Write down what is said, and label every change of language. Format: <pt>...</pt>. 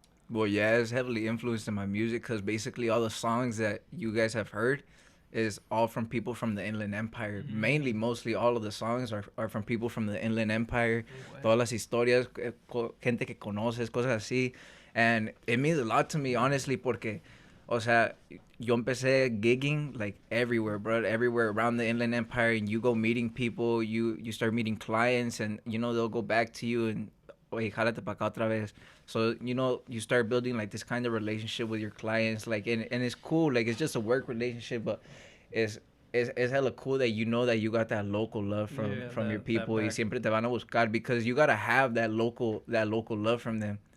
<en>Well, yeah, it's heavily influenced in my music because basically all the songs that you guys have heard is all from people from the Inland Empire. Mainly, mostly all of the songs are from people from the Inland Empire.</en> <es>Todas las historias, gente que conoces, cosas así.</es> <en>And it means a lot to me, honestly,</en> <es>porque, o sea, yo empecé</es> <en>gigging like everywhere, bro, everywhere around the Inland Empire, and you go meeting people, you start meeting clients, and, you know, they'll go back to you and,</en> <es>oye, jálate pa' acá otra vez.</es> <en>So, you know, you start building like this kind of relationship with your clients, like, and it's cool, like, it's just a work relationship, but it's hella cool that you know that you got that local love from your people,</en> <es>y siempre te van a buscar,</es> <en>because you gotta have that local love from them.</en>